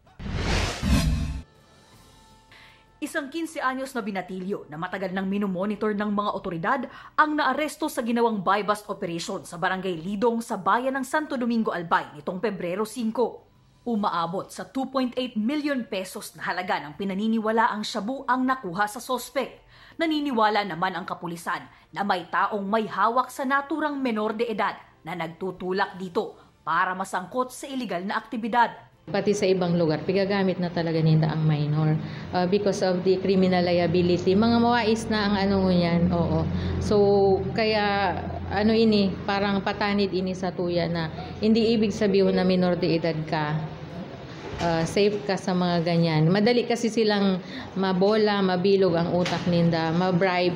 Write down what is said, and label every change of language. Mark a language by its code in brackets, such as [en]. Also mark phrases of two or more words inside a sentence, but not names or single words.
[tl] Isang 15 anyos na binatilyo na matagal nang minomonitor ng mga otoridad ang naaresto sa ginawang [en] buy-bust operation [tl] sa Barangay Lidong sa bayan ng Santo Domingo, Albay nitong Pebrero 5. Umaabot sa 2.8 million pesos na halaga ng pinaniniwala ang shabu ang nakuha sa sospek. Naniniwala naman ang kapulisan na may taong may hawak sa naturang menor de edad na nagtutulak dito para masangkot sa iligal na aktibidad. [bik] Pati sa ibang lugar, pigagamit na talaga nila ang minor [en] because of the criminal liability. [bik] Mga mawais na ang yan, oo. [tl] So, kaya parang [bik] patanid ini sa tuya [tl] na hindi ibig sabihin na minor de edad ka, safe ka sa mga ganyan. Madali kasi silang mabola, mabilog ang utak ninda, mabribe.